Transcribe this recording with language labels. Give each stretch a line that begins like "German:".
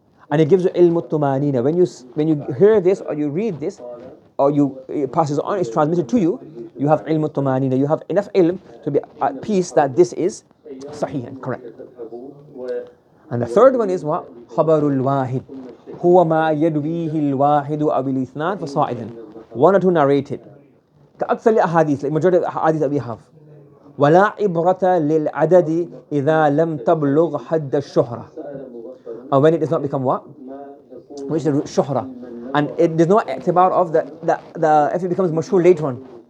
English: And it gives you ilm al-tumanina. When you hear this, or you read this, or it passes on, it's transmitted to you, you have ilm al-tumanina. You have enough ilm to be at peace that this is sahih and correct. And the third one is what? Khabarul wahid.
Arabic: هو ما يدويه الواحد أو الاثنان فصاعدا.
English: One or two narrated. كأكثر الأحاديث, like majority of the hadith that we have. ولا عبرة للعدد إذا لم تبلغ حد الشهرة. And when it does not become what? Which is the shuhra. And there's no i'tibar of the if it becomes mashhur later on.